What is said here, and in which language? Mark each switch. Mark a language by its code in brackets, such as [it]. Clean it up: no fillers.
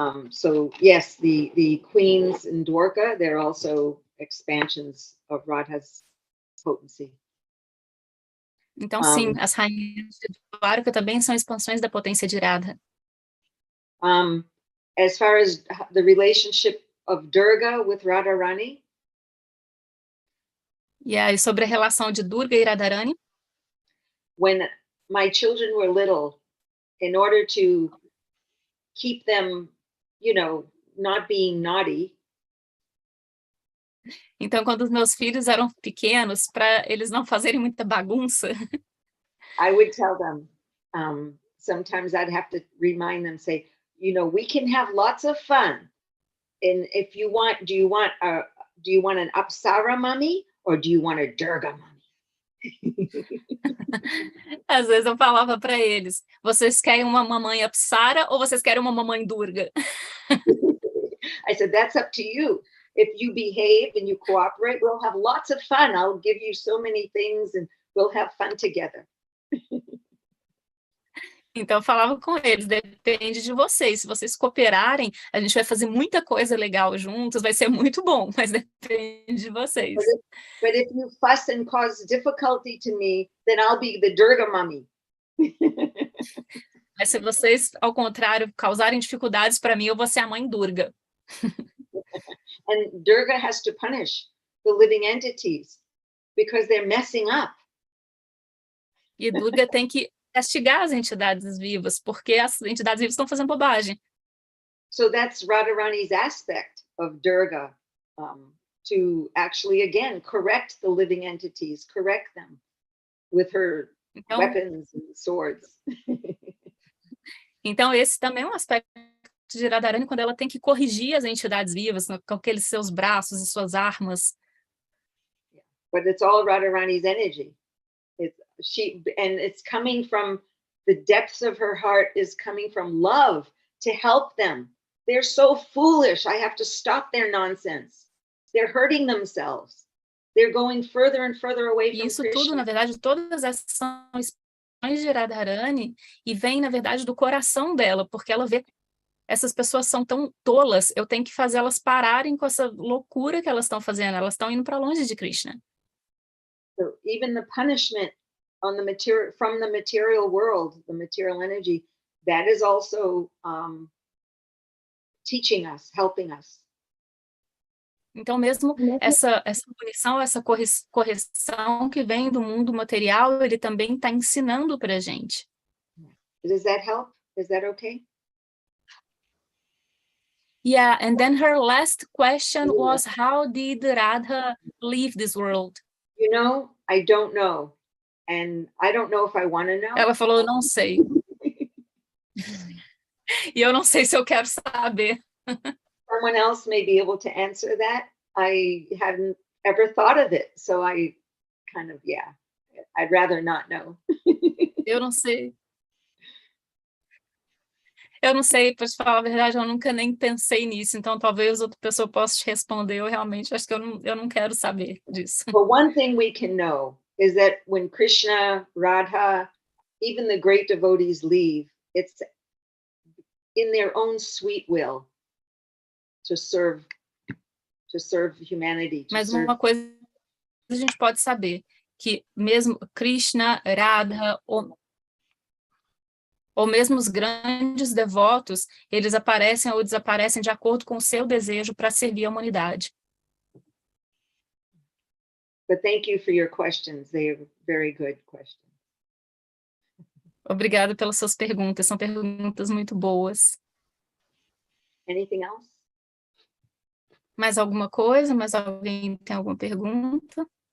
[en] So yes, the queens in Dwarka, they're also expansions of Radha's potency. [pt] Então, sim, as rainhas de Dwarka também são expansões da potência de Radha. [en] As far as the relationship of Durga with Radharani. [pt] E aí, sobre a relação de Durga e Radharani. [en] When my children were little, in order to keep them, not being naughty. [pt] Então, quando os meus filhos eram pequenos, para eles não fazerem muita bagunça, [en] I would tell them, sometimes I'd have to remind them, say, we can have lots of fun. And if you want, do you want an Apsara mummy or do you want a Durga mummy? [pt] Às vezes eu falava para eles, vocês querem uma mamãe Apsara ou vocês querem uma mamãe Durga? [en] I said, that's up to you. If you behave and you cooperate, we'll have lots of fun. I'll give you so many things and we'll have fun together. [pt] Então, eu falava com eles, depende de vocês. Se vocês cooperarem, a gente vai fazer muita coisa legal juntos, vai ser muito bom, mas depende de vocês. [en] But if you fuss and cause difficulty to me, then I'll be the Durga mummy. [pt] Mas se vocês, ao contrário, causarem dificuldades para mim, eu vou ser a mãe Durga. [en] And Durga has to punish the living entities because they're messing up. [pt] E Durga tem que castigar as entidades vivas, porque as entidades vivas estão fazendo bobagem. [en] So that's Radharani's aspect of Durga, to actually, again, correct the living entities, correct them with her weapons and swords. [pt] Então, esse também é um aspecto de Radharani, quando ela tem que corrigir as entidades vivas com aqueles seus braços e suas armas. [en] But it's all Radharani's energy. It's coming from the depths of her heart, is coming from love to help them. They're so foolish. I have to stop their nonsense. They're hurting themselves. They're going further and further away from [pt] Isso [en] Krishna. [pt] tudo, na verdade, todas essas são expressões de Radharani e vem, na verdade, do coração dela, porque ela vê essas pessoas são tão tolas, eu tenho que fazer elas pararem com essa loucura que elas estão fazendo, elas estão indo para longe de Krishna. [en] So even the punishment on the material, from the material world, the material energy, that is also teaching us, helping us. [pt] Então, mesmo essa punição, essa correção que vem do mundo material, ele também está ensinando para a gente. [en] Does that help? Is that okay? Yeah, and then her last question was, how did Radha leave this world? You know, I don't know. And I don't know if I want to know. [pt] Ela falou, eu não sei. E eu não sei se eu quero saber. [en] Someone else may be able to answer that. I hadn't ever thought of it. So I kind of, yeah, I'd rather not know. [pt] Eu não sei. Eu não sei, para te falar a verdade, eu nunca nem pensei nisso, então talvez outra pessoa possa te responder, eu realmente acho que eu não quero saber disso. [en] But one thing we can know is that when Krishna, Radha, even the great devotees leave, it's in their own sweet will to serve humanity. [pt] Mas uma coisa a gente pode saber, que mesmo Krishna, Radha, ou mesmo os grandes devotos, eles aparecem ou desaparecem de acordo com o seu desejo para servir a humanidade. [en] But thank you for your questions. They are very good questions. [pt] Obrigada pelas suas perguntas, são perguntas muito boas. [en] Anything else? [pt] Mais alguma coisa? Mais alguém tem alguma pergunta?